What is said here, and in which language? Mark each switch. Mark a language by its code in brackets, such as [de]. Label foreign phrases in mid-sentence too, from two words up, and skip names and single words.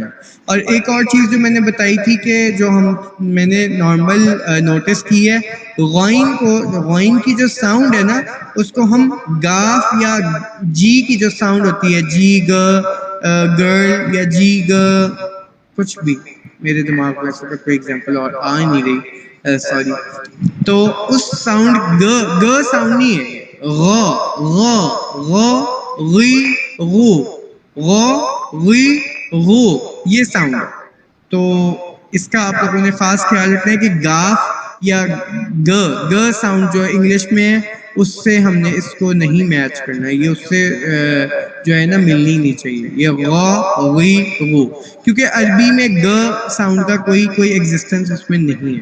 [ur] اور ایک اور چیز جو میں نے بتائی تھی کہ جو میں نے [en] normal notice [ur] کی ہے، غائن کو، غائن کی جو ساؤنڈ ہے نا اس کو ہم گاف یا جی کی جو ساؤنڈ ہوتی ہے، جی گ گرل یا جی گ کچھ بھی، میرے دماغ میں اس وقت کوئی ایگزامپل اور آ نہیں رہی، سوری. تو اس ساؤنڈ گ ساؤنڈ نہیں ہے، غ غ غ غی غو، غ غی غو یہ ساؤنڈ ہے. تو اس کا آپ لوگوں نے خاص خیال رکھنا ہے کہ گاف یا گ ساؤنڈ جو انگلش میں ہے اس سے ہم نے اس کو نہیں میچ کرنا ہے، یہ اس سے جو ہے نا ملنی نہیں چاہیے. یہ غ غی غو، کیونکہ عربی میں گ ساؤنڈ کا کوئی ایگزسٹنس اس میں نہیں ہے.